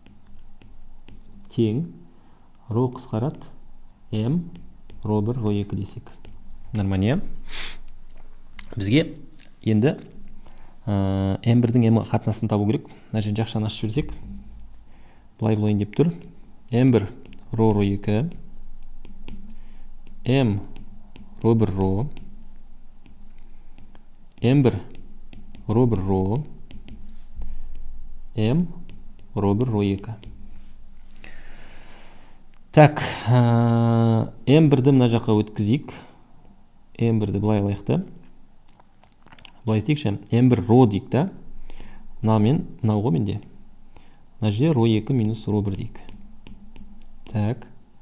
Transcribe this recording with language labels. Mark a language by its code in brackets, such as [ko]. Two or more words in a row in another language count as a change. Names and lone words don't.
[kk] Тең Ро қысқарат М Ро1 Ро2 десек. Нормально. Бізге енді М1-дің М-ға қатынасын табу керек. Мына жерін жақшаны ашып жіберсек, былай болайын деп тұр. М1 Ро Ро2 М Ро1 Ро М1 Ро1 Ро М Ро1 Ро2. Так, М1-ді мына жаққа өткізейік. М1-ді былай алайық. Былай істейікші. М1 Ро дейік та. Мынау ғой менде. Мына жерде Ро2 минус Ро1 дейік.